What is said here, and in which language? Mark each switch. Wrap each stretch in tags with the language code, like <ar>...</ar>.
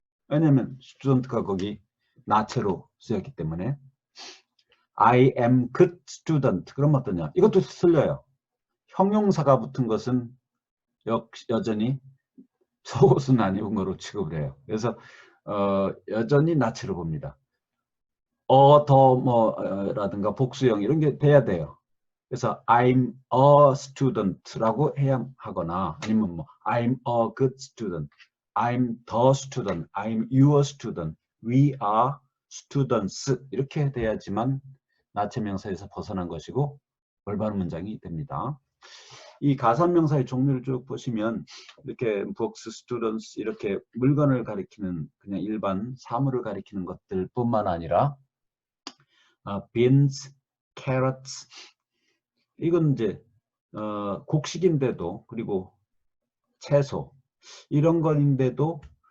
<ko>왜냐하면 student가 거기 나체로 쓰였기 때문에</ko> <en>I am good student</en> <ko>그럼 어떠냐? 이것도 틀려요. 형용사가 붙은 것은 여전히 속옷은 안 입은 거로 취급을 해요. 그래서 여전히 나체로 봅니다. 더 뭐라든가 복수형 이런 게 돼야 돼요. 그래서</ko> <en>I'm a student</en> <ko>라고 해야 하거나 아니면 뭐</ko> <en>I'm a good student, I'm the student, I'm your student, we are students</en> <ko>이렇게 돼야지만 나체명사에서 벗어난 것이고 올바른 문장이 됩니다. 이 가산명사의 종류를 쭉 보시면 이렇게 books, students 이렇게 물건을 가리키는 그냥 일반 사물을 가리키는 것들 뿐만 아니라 beans, carrots 이건 이제 곡식인데도 그리고 채소 이런 건인데도</ko>